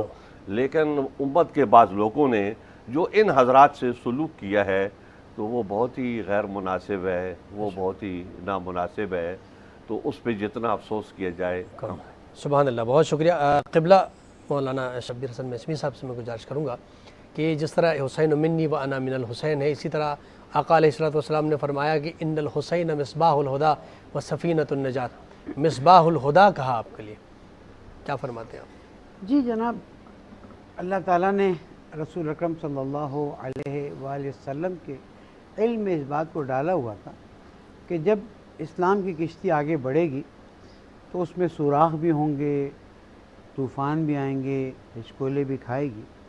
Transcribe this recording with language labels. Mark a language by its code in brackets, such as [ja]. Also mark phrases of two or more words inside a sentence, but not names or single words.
[ur] لیکن امت کے بعض لوگوں نے جو ان حضرات سے سلوک کیا ہے تو وہ بہت ہی غیر مناسب ہے، وہ بہت ہی نامناسب ہے. تو اس پہ جتنا افسوس کیا جائے کم ہے. سبحان اللہ. بہت شکریہ. قبلہ مولانا شبیر حسن مسمی صاحب سے میں گزارش کروں گا کہ جس طرح [ar] حسین منی و انا من الحسین [ur] ہے، اسی طرح آقا علیہ الصلوۃ والسلام نے فرمایا کہ [ar] ان الحسین مصباح الہدا و سفینۃ النجات. مصباح الہدا [ur] کہا آپ کے لیے، کیا فرماتے ہیں آپ؟ جی جناب، اللہ تعالیٰ نے رسول اکرم صلی اللہ علیہ وآلہ وسلم کے علم میں اس بات کو ڈالا ہوا تھا کہ جب اسلام کی کشتی آگے بڑھے گی تو اس میں سوراخ بھی ہوں گے، طوفان بھی آئیں گے، ہچکولے بھی کھائے گی.